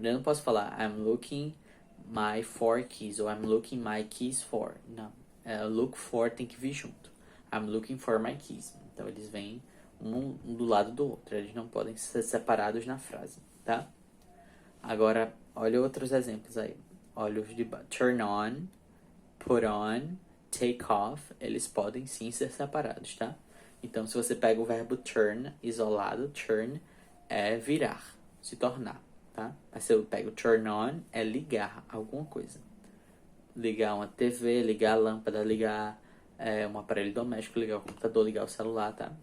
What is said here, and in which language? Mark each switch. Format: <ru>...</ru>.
<pt>Eu não posso falar</pt> <en>I'm looking my for keys</en> <pt>ou</pt> <en>I'm looking my keys for.</en> <pt>Não.</pt> <en>Look for</en> <pt>tem que vir junto.</pt> <en>I'm looking for my keys.</en> <pt>Então, eles vêm um do lado do outro. Eles não podem ser separados na frase, tá? Agora, olha outros exemplos aí. Olha os de turn on, put on, take off. Eles podem sim ser separados, tá? Então, se você pega o verbo turn isolado, turn é virar, se tornar, tá? Mas se eu pego turn on, é ligar alguma coisa. ligar uma TV, ligar a lâmpada, ligar um aparelho doméstico, ligar o computador, ligar o celular, tá?</pt>